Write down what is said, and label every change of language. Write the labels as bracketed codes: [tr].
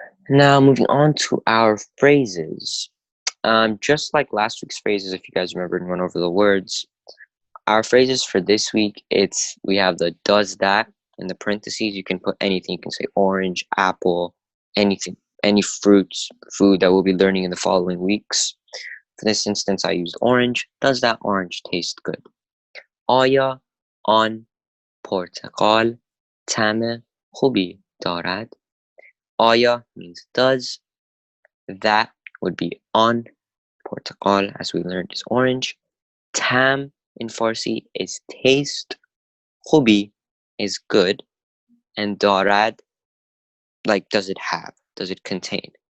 [en] Now moving on to our phrases. Just like last week's phrases, if you guys remember and run over the words, our phrases for this week, we have the does that in the parentheses. You can put anything. You can say orange, apple, anything, any fruits, food that we'll be learning in the following weeks. For this instance, I used orange. Does that orange taste good? [fa] آیا آن پرتقال طعم خوبی دارد? [en] آیا means does. That would be on. Portakal, as we learned, is orange. Tam in Farsi is taste. Khubi is good. And darad, like does it have? Does it contain?